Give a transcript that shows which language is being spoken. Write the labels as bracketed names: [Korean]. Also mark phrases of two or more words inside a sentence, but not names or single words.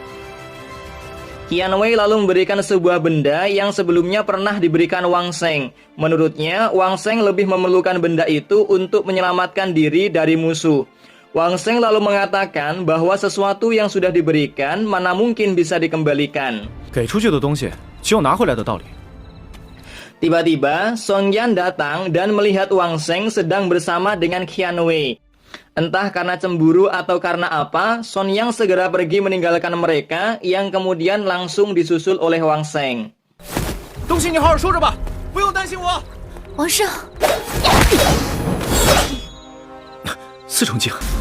[Indonesian] Qian Wei lalu memberikan sebuah benda yang sebelumnya pernah diberikan Wang Sheng. Menurutnya, Wang Sheng lebih memerlukan benda itu untuk menyelamatkan diri dari musuh. Wang Sheng lalu mengatakan bahwa sesuatu yang sudah diberikan mana mungkin bisa dikembalikan. [Chinese] 给出去的东西只有拿回来的道理。 [Indonesian] Tiba-tiba, Song Yan datang dan melihat Wang Sheng sedang bersama dengan Qian Wei. Entah karena cemburu atau karena apa, Son Yang segera pergi meninggalkan mereka yang kemudian langsung disusul oleh Wang Sheng. [Chinese] 东西你好好收着吧，不用担心我。王胜，四成精，